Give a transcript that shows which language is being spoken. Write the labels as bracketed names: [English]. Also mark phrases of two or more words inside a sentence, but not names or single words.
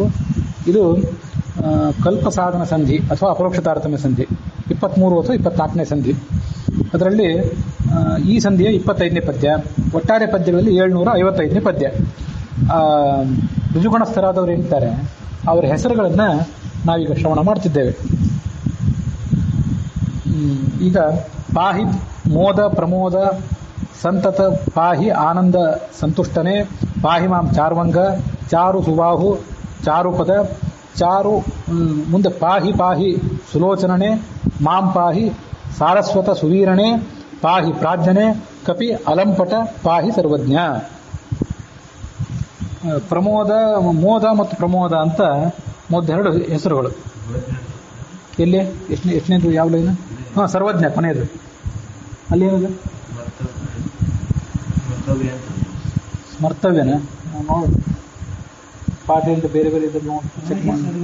[Kannada] ಇದು ಕಲ್ಪಸಾಧನ ಸಂಧಿ ಅಥವಾ ಅಪರೋಕ್ಷ ತಾರತಮ್ಯ ಸಂಧಿ 23 ಅಥವಾ 24ನೇ ಸಂಧಿ. ಅದರಲ್ಲಿ ಈ ಸಂಧಿಯ 25ನೇ ಪದ್ಯ, ಒಟ್ಟಾರೆ ಪದ್ಯಗಳಲ್ಲಿ 755ನೇ ಪದ್ಯ. ಋಜುಗಣಸ್ಥರಾದವರು ಏನಿದ್ದಾರೆ ಅವರ ಹೆಸರುಗಳನ್ನು ನಾವೀಗ ಶ್ರವಣ ಮಾಡ್ತಿದ್ದೇವೆ. ಈಗ ಪಾಹಿ ಮೋದ ಪ್ರಮೋದ ಸಂತತ ಪಾಹಿ ಆನಂದ ಸಂತುಷ್ಟನೆ ಪಾಹಿ ಮಾಂ ಚಾರ್ವಂಗ ಚಾರು ಸುಬಾಹು ಚಾರುಪದ ಚಾರು ಮುಂದೆ ಪಾಹಿ ಪಾಹಿ ಸುಲೋಚನನೆ ಮಾಂ ಪಾಹಿ ಸಾರಸ್ವತ ಸುವೀರಣೆ ಪಾಹಿ ಪ್ರಾಜ್ಞನೆ ಕಪಿ ಅಲಂಪಟ ಪಾಹಿ ಸರ್ವಜ್ಞ. ಪ್ರಮೋದ ಮೋದ ಮತ್ತು ಪ್ರಮೋದ ಅಂತ ಮೊದಲೆರಡು ಹೆಸರುಗಳು. ಎಲ್ಲಿ ಎಷ್ಟನೇದು ಯಾವ ಲೈನು? ಸರ್ವಜ್ಞ ಕೊನೆಯದು. ಅಲ್ಲಿ ಏನಿದೆ? ಸ್ಮರ್ತವ್ಯನ ನೋಡಿ ಪಾಠ ಅಂತ ಬೇರೆ ಬೇರೆ ಇದ್ರೆ ನೋಡಿ ಚೆಕ್ ಮಾಡಿ.